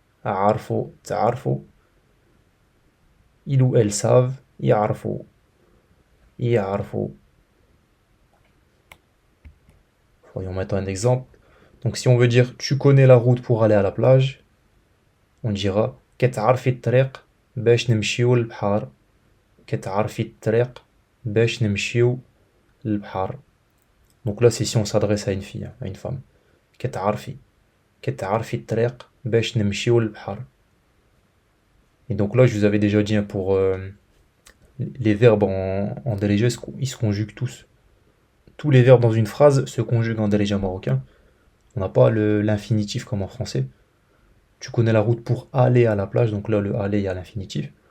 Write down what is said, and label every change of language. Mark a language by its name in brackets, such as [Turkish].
[Arabic] عارفوا تعرفوا. [French] Ils ou elles savent. [Arabic] يعرفوا يعرفوا. [French] Voyons maintenant un exemple. Donc si on veut dire tu connais la route pour aller à la plage, on dira [Arabic] كتعرفي الطريق باش نمشيو للبحر. كتعرفي الطريق باش نمشيو للبحر. [French] Donc là c'est si on s'adresse à une fille, à une femme. [Arabic] كتعرفي كتعرفي الطريق باش نمشيو للبحر. [French] Et donc là je vous avais déjà dit pour les verbes en dérégé, ils se conjuguent tous. Tous les verbes dans une phrase se conjuguent en dérégé marocain. On n'a pas l'infinitif comme en français. Tu connais la route pour aller à la plage, donc là le aller il y a l'infinitif.